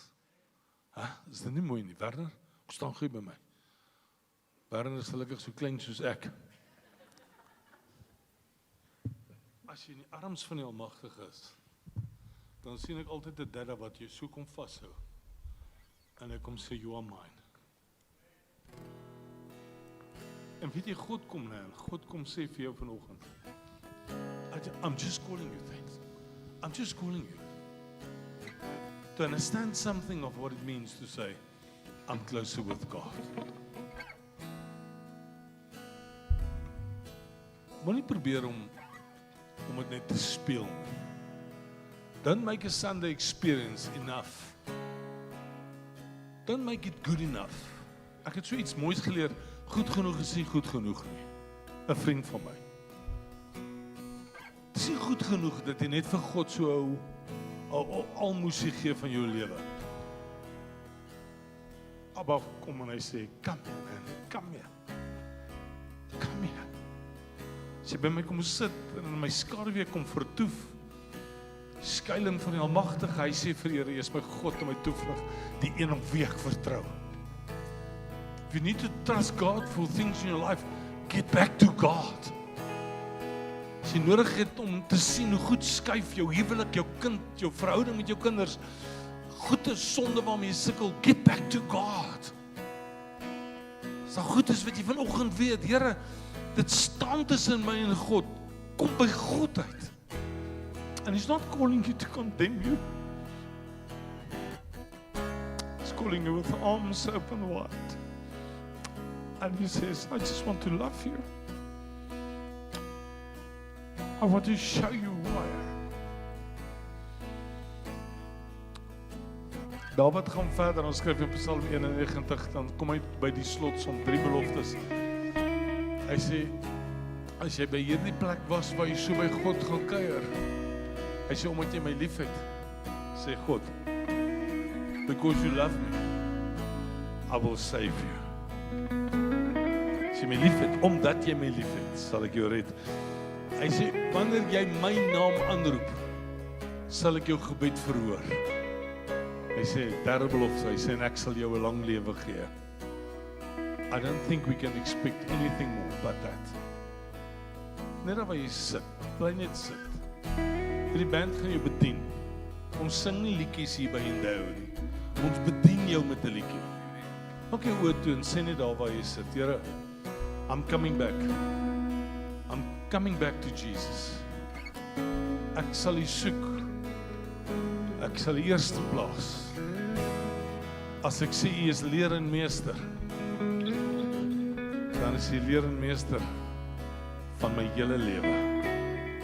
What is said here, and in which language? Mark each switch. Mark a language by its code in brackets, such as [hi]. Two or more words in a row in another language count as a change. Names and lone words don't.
[af] Is dit nie mooi nie, Werner? Kom staan gou by my. Werner is gelukkig so klein soos ek. As jy in die arms van die Almagtige is, dan sien ek altyd 'n dadda wat jou so kom vashou. En hy kom sê, [en] you are mine. [af] En weet jy, God kom nou en God kom sê vir jou vanoggend, [en] I'm just calling you things. I'm just calling you to understand something of what it means to say, I'm closer with God. [af] Moenie probeer om dit net te speel. [en] Don't make a Sunday experience enough. Don't make it good enough. [af] Ek het so iets moois geleer, goed genoeg is nie goed genoeg nie. 'n Vriend van my. Dit is nie goed genoeg dat jy net vir God so almoesie gee van jou lewe. Abba kom en hy sê, [en] come here man, come here. Come here. [af] As jy by my kom sit en in my skaduwee kom vertoef, skuilings van die Almagtige, hy sê vir Here, jy is my God en my toevlug, die een op wie ek vertrou. [en] If you need to trust God for things in your life, get back to God. [af] As jy nodig het om te sien hoe goed skuif jou huwelik, jou kind, jou verhouding met jou kinders, goeie sonde waarmee jy sukkel, [en] get back to God. [af] As daar goed is wat jy vanoggend weet, Here, dit staan tussen my en God, kom by God uit. [en] And He's not calling you to condemn you. He's calling you with arms open wide. And He says, I just want to love you. I want to show you who I am. [af] Dawid gaan verder, ons skryf in Psalm 91, dan kom hy by die slotsom, 3 beloftes. Hy sê, as jy by hierdie plek was waar jy so by God gaan kuier, hy sê, omdat jy my lief het, sê God, [en] because you love me, I will save you. [af] As jy my lief het, omdat jy my lief het, sal ek jou red. Hy sê, wanneer jy my naam aanroep, sal ek jou gebed verhoor. Hy sê, derde belofte, hy sê, en ek sal jou 'n lang lewe gee. [en] I don't think we can expect anything more but that. [af] Net waar jy sit, bly net sit. Die band gaan jou bedien. Ons sing nie liedjies hier by Endeavour nie. Ons bedien jou met 'n liedjie. Maak jou oë toe en sê net daar waar jy sit, Here, [en] I'm coming back. I'm coming back to Jesus. [af] Ek sal U soek. Ek sal U eerste plaas. As ek sê U is Leer en Meester, dan is U Leer en Meester van my hele lewe.